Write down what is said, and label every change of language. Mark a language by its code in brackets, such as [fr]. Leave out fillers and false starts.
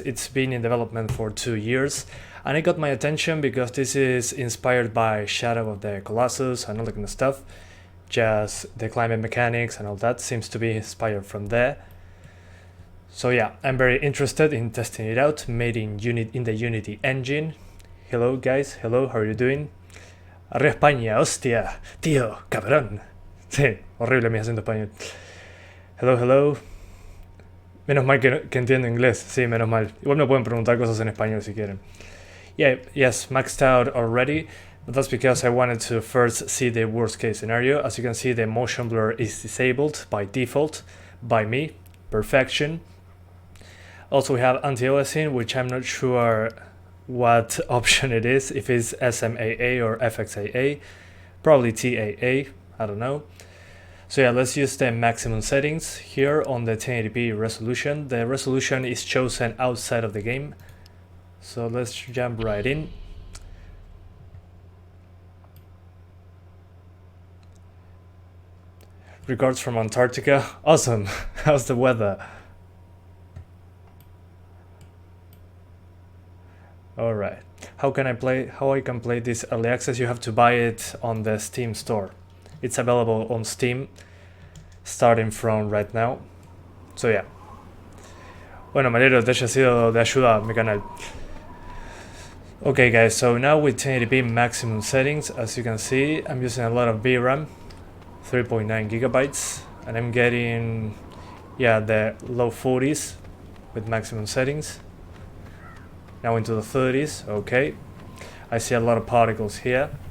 [en] It's been in development for 2 years. And it got my attention because this is inspired by Shadow of the Colossus and all that kind of stuff. Just the climate mechanics and all that seems to be inspired from there. So yeah, I'm very interested in testing it out, made in the Unity engine. Hello guys, hello, how are you doing? [es] Arriba España, hostia, tío, cabrón. Sí, horrible mi acento español. [en] Hello, hello. [es] Menos mal que entiendo inglés, sí, menos mal. Igual me pueden preguntar cosas en español si quieren. [en] Yeah, yes, maxed out already, but that's because I wanted to first see the worst case scenario. As you can see, the motion blur is disabled by default, by me, perfection. Also we have anti-aliasing, which I'm not sure what option it is, if it's SMAA or FXAA, probably TAA, I don't know. So yeah, let's use the maximum settings here on the 1080p resolution. The resolution is chosen outside of the game. So let's jump right in. Regards from Antarctica. Awesome. How's the weather? Alright. How I can play this early access? You have to buy it on the Steam store. It's available on Steam starting from right now. So yeah. [es] Bueno, me alegro que te haya sido de ayuda a mi canal. [en] Okay guys, so now with 1080p maximum settings, as you can see, I'm using a lot of VRAM, 3.9 gigabytes, and I'm getting, yeah, the low 40s with maximum settings. Now into the 30s, okay. I see a lot of particles here.